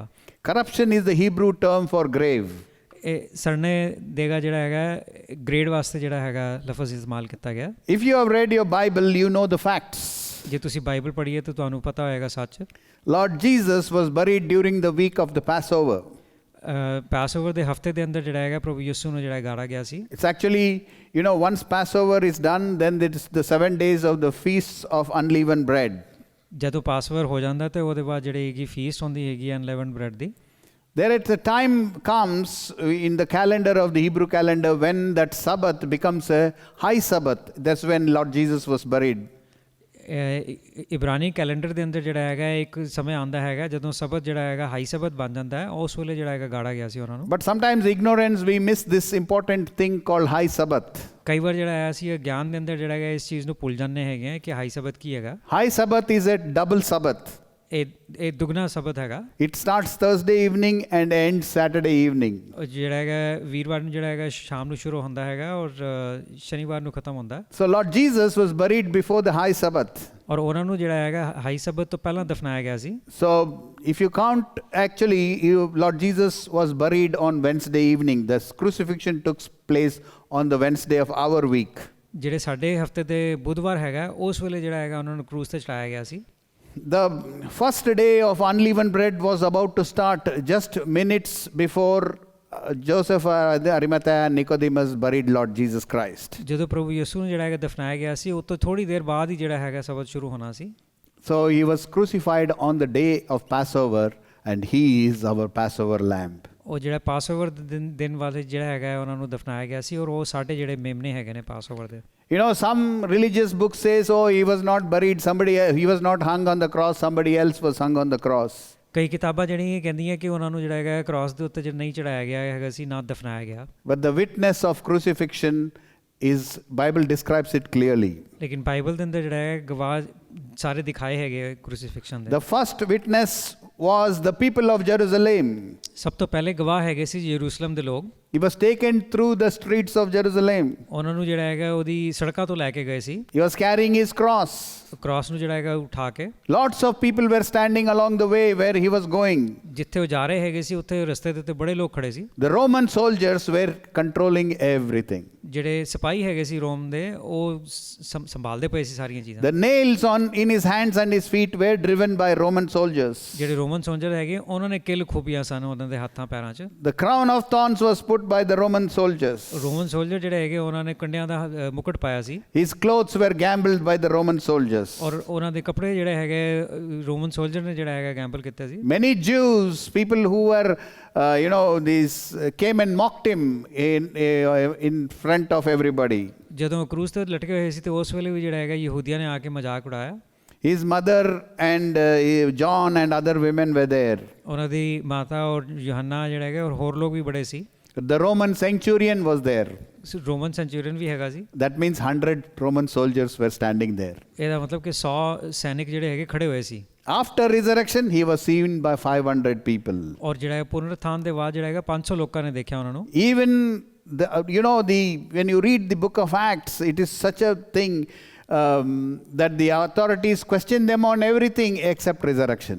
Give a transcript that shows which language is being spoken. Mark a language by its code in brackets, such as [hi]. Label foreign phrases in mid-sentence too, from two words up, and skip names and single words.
[en] Corruption is the Hebrew term for grave. [pa] ਇਹ ਸੜਨੇ ਦੇਗਾ ਜਿਹੜਾ ਹੈਗਾ ਗ੍ਰੇਡ ਵਾਸਤੇ ਜਿਹੜਾ ਹੈਗਾ ਲਫ਼ਜ਼ ਇਸਤੇਮਾਲ ਕੀਤਾ ਗਿਆ. [en] If you have read your Bible, you know the facts. [pa] ਜੇ ਤੁਸੀਂ ਬਾਈਬਲ ਪੜ੍ਹੀ ਹੈ ਤਾਂ ਤੁਹਾਨੂੰ ਪਤਾ ਹੋਏਗਾ ਸੱਚ. [en] Lord Jesus was buried during the week of the Passover. [pa] ਪਾਸਓਵਰ ਦੇ ਹਫਤੇ ਦੇ ਅੰਦਰ ਜਿਹੜਾ ਹੈਗਾ ਪ੍ਰਭੂ ਯਿਸੂ ਨੂੰ ਜਿਹੜਾ ਗਾੜਾ ਗਿਆ ਸੀ. [en] It's actually, once Passover is done, then it is the 7 days of the feast of unleavened bread. [pa] ਜਦੋਂ ਪਾਸਓਵਰ ਹੋ ਜਾਂਦਾ ਤੇ ਉਹਦੇ ਬਾਅਦ ਜਿਹੜੀ ਹੈਗੀ ਫੀਸਟ ਹੁੰਦੀ ਹੈਗੀ [en] unleavened bread [pa] ਦੀ. [en] There at the time comes in the calendar of the Hebrew calendar when that Sabbath becomes a high Sabbath. That's when Lord Jesus was buried. [pa] ਇਬਰਾਨੀ ਕੈਲੰਡਰ ਦੇ ਅੰਦਰ ਜਿਹੜਾ ਹੈਗਾ ਇੱਕ ਸਮੇਂ ਆਉਂਦਾ ਹੈਗਾ ਜਦੋਂ ਸਬਤ ਜਿਹੜਾ ਹੈਗਾ ਹਾਈ ਸਬਤ ਬਣ ਜਾਂਦਾ ਹੈ. ਉਸ ਵੇਲੇ ਜਿਹੜਾ ਹੈਗਾ ਗਾੜਾ ਗਿਆ ਸੀ ਉਹਨਾਂ ਨੂੰ. [en] But sometimes ignorance we miss this important thing called high Sabbath. [pa] ਕਈ ਵਾਰ ਜਿਹੜਾ ਹੈ ਅਸੀਂ ਗਿਆਨ ਦੇ ਅੰਦਰ ਜਿਹੜਾ ਹੈਗਾ ਇਸ ਚੀਜ਼ ਨੂੰ ਭੁੱਲ ਜਾਂਦੇ ਹੈਗੇ ਆ ਕਿ ਹਾਈ ਸਬਤ ਕੀ ਹੈਗਾ. [en] High Sabbath is a double Sabbath. [pa] ਇਹ ਦੁਗਣਾ ਸਬਤ ਹੈਗਾ. [en] It starts Thursday evening and ends Saturday evening. [pa] ਜਿਹੜਾ ਹੈਗਾ ਵੀਰਵਾਰ ਨੂੰ ਜਿਹੜਾ ਹੈਗਾ ਸ਼ਾਮ ਨੂੰ ਸ਼ੁਰੂ ਹੁੰਦਾ ਹੈਗਾ ਔਰ ਸ਼ਨੀਵਾਰ ਨੂੰ ਖਤਮ ਹੁੰਦਾ. [en] So Lord Jesus was buried before the high Sabbath. [pa] ਔਰ ਉਹਨਾਂ ਨੂੰ ਜਿਹੜਾ ਹੈਗਾ ਹਾਈ ਸਬਤ ਤੋਂ ਪਹਿਲਾਂ ਦਫਨਾਇਆ ਗਿਆ ਸੀ. [en] So if you count, actually Lord Jesus was buried on Wednesday evening. The crucifixion took place on the Wednesday of our week. [pa] ਜਿਹੜੇ ਸਾਡੇ ਹਫਤੇ ਦੇ ਬੁੱਧਵਾਰ ਹੈਗਾ ਉਸ ਵੇਲੇ ਜਿਹੜਾ ਹੈਗਾ ਉਹਨਾਂ ਨੂੰ ਕਰੂਸ ਤੇ ਚੜਾਇਆ ਗਿਆ ਸੀ. [en] The first day of unleavened bread was about to start just minutes before Joseph Arimathea and Nicodemus buried Lord Jesus Christ. [pa] ਜਦੋਂ ਪ੍ਰਭੂ ਯਿਸੂ ਨੂੰ ਜਿਹੜਾ ਹੈਗਾ ਦਫਨਾਇਆ ਗਿਆ ਸੀ ਉਸ ਤੋਂ ਥੋੜੀ ਦੇਰ ਬਾਅਦ ਹੀ ਜਿਹੜਾ ਹੈਗਾ ਸਬਤ ਸ਼ੁਰੂ ਹੋਣਾ ਸੀ. [en] So he was crucified on the day of Passover and he is our Passover lamb. [pa] ਉਹ ਜਿਹੜਾ ਪਾਸਓਵਰ ਦੇ ਦਿਨ ਵਾਲੇ ਜਿਹੜਾ ਹੈਗਾ ਉਹਨਾਂ ਨੂੰ ਦਫਨਾਇਆ ਗਿਆ ਸੀ ਔਰ ਉਹ ਸਾਡੇ ਜਿਹੜੇ ਮੇਮਨੇ ਹੈਗੇ ਨੇ ਪਾਸਓਵਰ ਦੇ. [en] Some religious books says, oh, he was not buried, he was not hung on the cross, somebody else was hung on the cross. [pa] ਕਈ ਕਿਤਾਬਾਂ ਜਿਹੜੀਆਂ ਕਹਿੰਦੀਆਂ ਕਿ ਉਹਨਾਂ ਨੂੰ ਜਿਹੜਾ ਹੈਗਾ ਕ੍ਰਾਸ ਦੇ ਉੱਤੇ ਨਹੀਂ ਚੜਾਇਆ ਗਿਆ ਹੈਗਾ ਸੀ, ਨਾ ਦਫਨਾਇਆ ਗਿਆ. [en] But the witness of crucifixion is, Bible describes it clearly. [pa] ਲੇਕਿਨ ਬਾਈਬਲ ਦੇ ਅੰਦਰ ਜਿਹੜਾ ਹੈ ਗਵਾਹ ਸਾਰੇ ਦਿਖਾਏ ਹੈਗੇ ਕ੍ਰੂਸੀਫਿਕਸ਼ਨ ਦੇ. [en] The first witness was the people of Jerusalem. [pa] ਸਭ ਤੋਂ ਪਹਿਲੇ ਗਵਾਹ ਹੈਗੇ ਸੀ ਯਰੂਸ਼ਲਮ ਦੇ ਲੋਕ. [en] He was taken through the streets of Jerusalem. [pa] ਉਹਨਾਂ ਨੂੰ ਜਿਹੜਾ ਹੈਗਾ ਉਹਦੀ ਸੜਕਾਂ ਤੋਂ ਲੈ ਕੇ ਗਏ ਸੀ, [en] He was carrying his cross. [pa] ਕ੍ਰਾਸ ਨੂੰ ਜਿਹੜਾ ਹੈਗਾ ਉਠਾ ਕੇ। [en] Lots of people were standing along the way where he was going. [pa] ਜਿੱਥੇ ਉਹ ਜਾ ਰਹੇ ਹੈਗੇ ਸੀ ਉੱਥੇ ਰਸਤੇ ਦੇ ਉੱਤੇ ਬੜੇ ਲੋਕ ਖੜੇ ਸੀ। [en] The Roman soldiers were controlling everything. [pa] ਜਿਹੜੇ ਸਿਪਾਹੀ ਹੈਗੇ ਸੀ ਰੋਮ ਦੇ, ਉਹ ਸੰਭਾਲਦੇ ਪਏ ਸੀ ਸਾਰੀਆਂ ਚੀਜ਼ਾਂ। [en] The nails in his hands and his feet were driven by Roman soldiers. [pa] ਜਿਹੜੇ [en] Roman soldier [pa] ਹੈਗੇ ਉਹਨਾਂ ਨੇ ਕਿੱਲ ਖੂਬੀਆਂ ਸਨ ਉਹਨਾਂ ਦੇ ਹੱਥਾਂ ਪੈਰਾਂ 'ਚ। [en] The crown of thorns was put by the Roman soldiers. Roman soldier [pa] ਜਿਹੜੇ ਹੈਗੇ ਉਹਨਾਂ ਨੇ ਕੰਡਿਆਂ ਦਾ ਮੁਕਟ ਪਾਇਆ ਸੀ। [en] His clothes were gambled by the Roman soldiers. [pa] ਔਰ ਉਹਨਾਂ ਦੇ ਕੱਪੜੇ ਜਿਹੜੇ ਹੈਗੇ [en] Roman soldier [pa] ਨੇ ਜਿਹੜਾ ਹੈਗਾ ਗੈਂਬਲ ਕੀਤੇ ਸੀ। [en] Many Jews, people who were these came and mocked him in front of everybody. [pa] ਜਦੋਂ ਕਰੂਸ ਤੇ ਲਟਕੇ ਹੋਏ ਸੀ ਤੇ ਉਸ ਵੇਲੇ ਵੀ ਜਿਹੜਾ ਹੈਗਾ ਯਹੂਦੀਆਂ ਨੇ ਆ ਕੇ ਮਜ਼ਾਕ ਉਡਾਇਆ। [en] His mother and John and other women were there. [pa] ਉਹਨਾਂ ਦੀ ਮਾਤਾ ਔਰ ਯੋਹੰਨਾ ਜਿਹੜਾ ਹੈਗਾ ਔਰ ਹੋਰ ਲੋਕ ਵੀ ਬੜੇ ਸੀ। [en] The Roman centurion was there. Roman centurion [pa] ਵੀ ਹੈਗਾ ਸੀ। [en] That means 100 Roman soldiers were standing there. [pa] ਇਹਦਾ ਮਤਲਬ ਕਿ 100 ਸੈਨਿਕ ਜਿਹੜੇ ਹੈਗੇ ਖੜੇ ਹੋਏ ਸੀ। [en] After resurrection, he was seen by 500 people. [pa] ਔਰ ਜਿਹੜਾ ਪੁਨਰੁੱਥਾਨ ਦੇ ਬਾਅਦ ਜਿਹੜਾ ਹੈਗਾ 500 ਲੋਕਾਂ ਨੇ ਦੇਖਿਆ ਉਹਨਾਂ ਨੂੰ। [en] Even when you read the book of Acts, it is such a thing that the authorities question them on everything except resurrection.